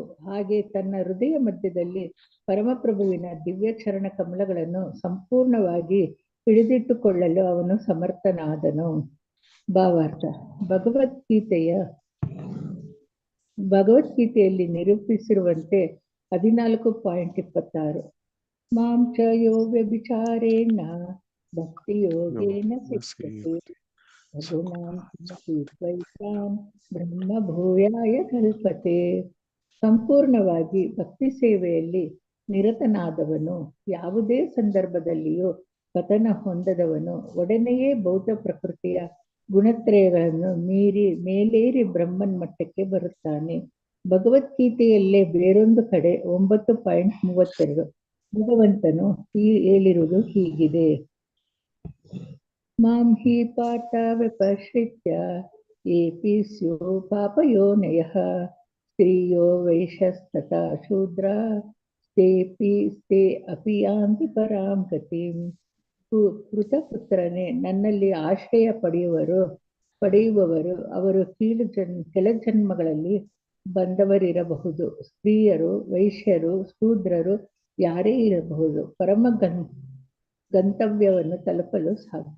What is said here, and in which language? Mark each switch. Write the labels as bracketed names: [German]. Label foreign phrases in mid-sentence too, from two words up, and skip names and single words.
[Kannada] ಹಾಗೆ ತನ್ನ ಹೃದಯ ಮಧ್ಯದಲ್ಲಿ ಪರಮಪ್ರಭುವಿನ ದಿವ್ಯ ಚರಣ ಕಮಲಗಳನ್ನು ಸಂಪೂರ್ಣವಾಗಿ ಹಿಡಿದಿಟ್ಟುಕೊಳ್ಳಲು ಅವನು ಸಮರ್ಥನಾದನು. ಭಾವಾರ್ಥ. ಭಗವದ್ಗೀತೆಯಲ್ಲಿ ನಿರೂಪಿಸಿರುವಂತೆ 14.26 [Sanskrit] ಮಾಂ ಚ ಯೋ ವ್ಯಭಿಚಾರೇಣ ಭಕ್ತಿ ಯೋಗೇನ ಸಿದ್ಧತೆ ಬ್ರಹ್ಮ ಭೂಯಾಯ ಕಲ್ಪತೆ. [Kannada] ಸಂಪೂರ್ಣವಾಗಿ ಭಕ್ತಿ ಸೇವೆಯಲ್ಲಿ ನಿರತನಾದವನು ಯಾವುದೇ ಸಂದರ್ಭದಲ್ಲಿಯೂ ಪತನ ಹೊಂದದವನು ಒಡನೆಯೇ ಭೌತ ಪ್ರಕೃತಿಯ ಗುಣತ್ರಯಗಳನ್ನು ಮೀರಿ ಮೇಲೇರಿ ಬ್ರಹ್ಮನ್ ಮಟ್ಟಕ್ಕೆ ಬರುತ್ತಾನೆ. ಭಗವದ್ಗೀತೆಯಲ್ಲೇ ಬೇರೊಂದು ಕಡೆ 9.32 ಭಗವಂತನು ಹೇಳಿರುವುದು ಹೀಗಿದೆ. [Sanskrit] ಮಾಂ ಹಿ ಪಾಠ ವಿಪಶ್ರಿತ್ಯ ಏಪಿ ಸ್ಯೋ ಪಾಪಯೋನಯಃ ಸ್ತ್ರೀಯೋ ವೈಶ್ಯಸ್ತಥಾ ಶೂದ್ರ ತೇ ಅಪಿ ಯಾಂತಿ ಪರಾಂ ಗತಿಂ. [Kannada] ಪೃತಪುತ್ರನೇ, ನನ್ನಲ್ಲಿ ಆಶ್ರಯ ಪಡೆಯುವವರು ಅವರು ಕೆಳ ಜನ್ಮಗಳಲ್ಲಿ ಬಂದವರಿರಬಹುದು. ಸ್ತ್ರೀಯರು, ವೈಶ್ಯರು, ಶೂದ್ರರು ಯಾರೇ ಇರಬಹುದು, ಪರಮ ಗಂತವ್ಯವನ್ನು ತಲುಪಲು ಸಾಧ್ಯ.